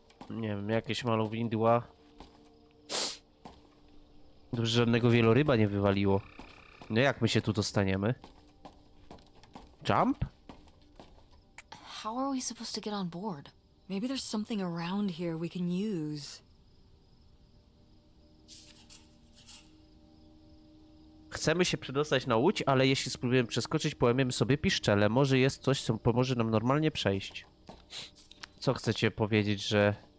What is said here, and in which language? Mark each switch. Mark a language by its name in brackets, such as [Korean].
[Polish] Nie wiem, jakieś malowidła. Dobrze, że żadnego wieloryba nie wywaliło. No jak my się tu dostaniemy? [English] Jump? How are we supposed to get on board? Maybe there's something around here we can use. [Polish] Chcemy się przedostać na łódź, ale jeśli spróbujemy przeskoczyć, połamiemy sobie piszczele. Może jest coś, co pomoże nam normalnie przejść. Co chcecie powiedzieć, że...